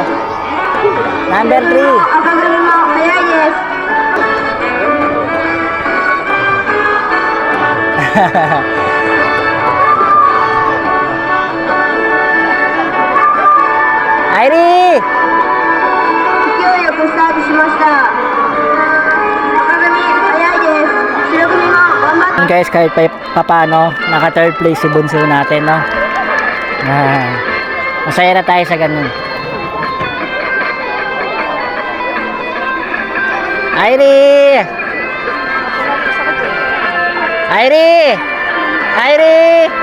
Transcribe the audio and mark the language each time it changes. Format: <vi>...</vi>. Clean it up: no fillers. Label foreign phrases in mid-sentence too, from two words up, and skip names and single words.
<en>Number 3.</en> <tl>Airi!</tl> <ja>勢いよくスタートしました。赤組早いです。白組も頑張って。</ja> <tl>Guys, kahit pa paano, naka</tl> <en>third place</en> <tl>si Bunso natin, no? Masaya na tayo sa ganun. Airi! Airi! Airi!</tl>